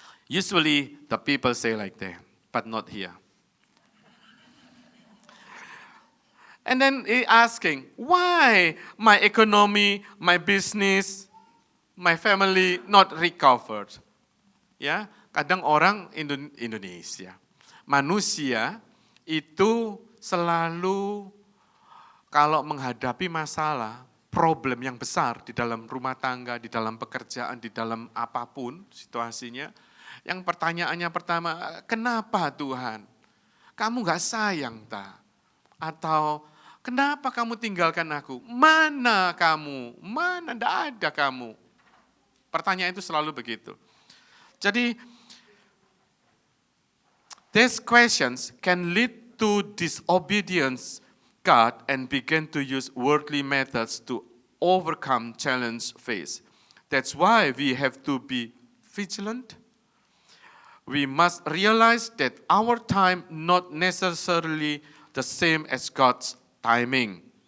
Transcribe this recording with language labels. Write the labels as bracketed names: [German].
[English] Usually the people say like that, but not here. And then he asking, why my economy, my business, my family not recovered? [Indonesian] Ya, kadang orang Indonesia, manusia itu selalu kalau menghadapi masalah, problem yang besar di dalam rumah tangga, di dalam pekerjaan, di dalam apapun situasinya, yang pertanyaannya pertama, kenapa Tuhan? Kamu gak sayang tak? Atau kenapa kamu tinggalkan aku? Mana kamu? Mana? Tidak ada kamu. Pertanyaan itu selalu begitu. [English] Jadi, these questions can lead to disobedience God and began to use worldly methods to overcome challenge faced. That's why we have to be vigilant. We must realize that our time not necessarily the same as God's timing.